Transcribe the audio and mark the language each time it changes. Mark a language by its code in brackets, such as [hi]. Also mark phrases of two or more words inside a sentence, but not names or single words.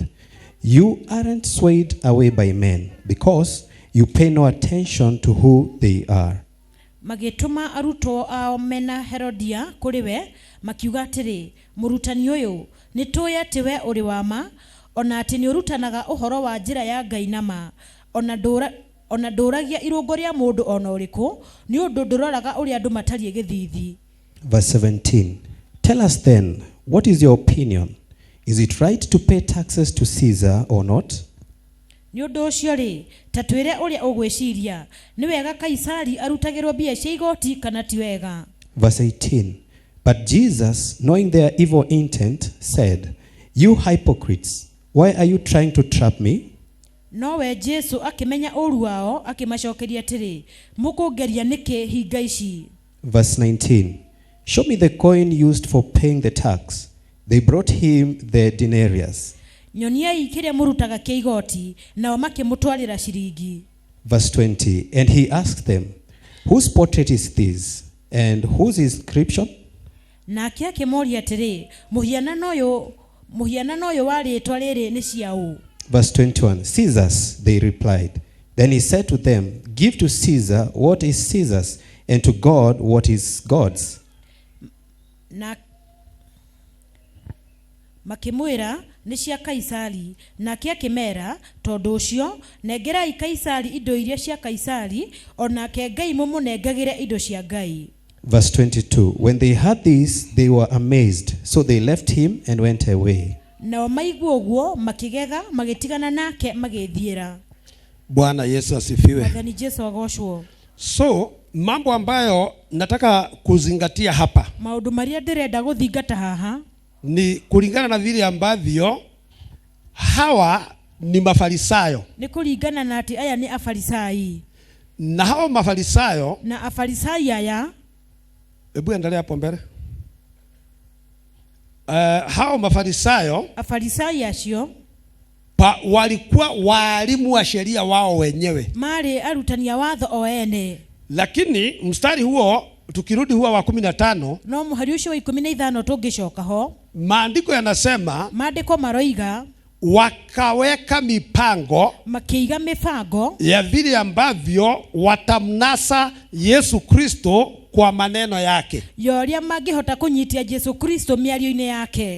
[en] You aren't swayed away by men because you pay no attention to who they are. [ki] Magĩtũma arutwo ao mena Herodia kũrĩ we makiuga atĩrĩ, mũrutani ũyũ nĩtũĩ atĩ we ũrĩ wa ma, ona atĩ nĩũrutanaga ũhoro wa njĩra ya Ngai na ma, ona ndũragia irũngo rĩa mũndũ ona ũrĩkũ nĩ ũndũ ndũroraga ũrĩa andũ matariĩ gĩthiithi. [en] Verse 17. Tell us then, what is your opinion? Is it right to pay taxes to Caesar or not? [ki] Nĩ ũndũ ũcio rĩ, ta twĩre ũrĩa ũgwĩciria, nĩ wega Kaisari arutagĩrwo mbia cia igoti kana ti wega. [en] Verse 18. But Jesus, knowing their evil intent, said, you hypocrites, why are you trying to trap me? [ki] Nowe Jesu akĩmenya ũru wao akĩmacokeria atĩrĩ, mũkũngeria nĩkĩ hinga ici? [en] Verse 19. Show me the coin used for paying the tax. They brought him the denarius. [ki] Nyoniai kĩrĩa mũrutaga kĩa igoti, nao makĩmũtwarĩra ciringi. [en] Verse 20. And he asked them, whose portrait is this and whose inscription? [ki] Nake akĩmoria atĩrĩ, mũhianano ũyũ wa rĩĩtwa rĩrĩ nĩ cia ũ? [en] Verse 21. Caesar's, they replied. Then he said to them, give to Caesar what is Caesar's, and to God what is God's. [ki] Na makĩmwĩra nĩ cia Kaisari, nake akĩmera, tondũ ũcio nengerai Kaisari indo iria cia Kaisari, onake Ngai mũmũnengagĩre indo cia Ngai. [en] Verse 22. When they heard this, they were amazed, so they left him and went away. [ki] Nao maigua ũguo makĩgega magĩtigana nake magĩthiĩra. [sw] Bwana Yesu asifiwe. [ki] Mwathani Jesu agocwo. [sw] So mambo ambayo nataka kuzingatia hapa, [ki] maũndũ marĩa ndĩrenda gũthingata haha [sw] ni kulingana na vile ambavyo hawa ni Mafarisayo. [ki] Ni kulingana na ati aya ni Afarisai. [sw] Na hawa Mafarisayo, [ki] na Afarisai aya, [sw] hebu endelea hapo mbele. Hao Mafarisayo, [ki] Afarisai acio [sw] walikuwa walimu wa sheria wao wenyewe. [ki] Mari arutania watho o ene. [sw] Lakini mstari huo tukirudi huwa wa 15, [ki] no muhari ucio wa 15 tungicoka ho, [sw] maandiko yanasema, [ki] maandiko maroiga [sw] wakaweka mipango, [ki] makiiga mipango [sw] ya vile ambavyo watamnasa Yesu Kristo kwa maneno yake, [ki] yoria mangihota kunyitia Yesu Kristo miario-ine yake.